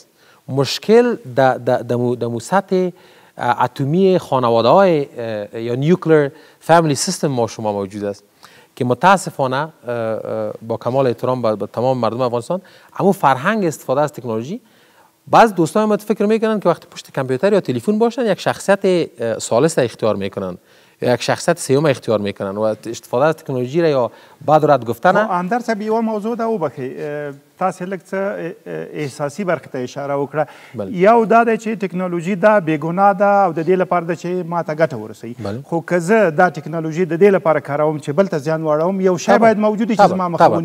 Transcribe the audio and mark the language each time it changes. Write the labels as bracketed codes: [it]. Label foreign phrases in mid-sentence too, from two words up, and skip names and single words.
[fa] مشکل در سطح اتمی خانواده های یا [en] nuclear family system [fa] ما شما موجود است که متاسفانه با کمال احترام به تمام مردم افغانستان اما فرهنگ استفاده از تکنولوژی، بعض دوستان ما فکر میکنن که وقتی پشت کامپیوتر یا تلفن باشن یک شخصیت ثالث اختیار میکنن، یک شخصیت سوم اختیار میکنن و استفاده از تکنولوژی را یا بعد رد گفتن. [ps] اندر صاحب یو موضوع ده وبخي تاسو لږ څه احساسي برخه ته اشاره وکړه. یو دا دی چې ټکنالوژي دا بېګناه ده او د دې لپاره ده چې ما ته ګټه ورسوي، خو که زه دا ټکنالوژي د دې لپاره کاروم چې بل ته زیان واړوم، یو شی باید موجود وي چې زما مخه ونیسي.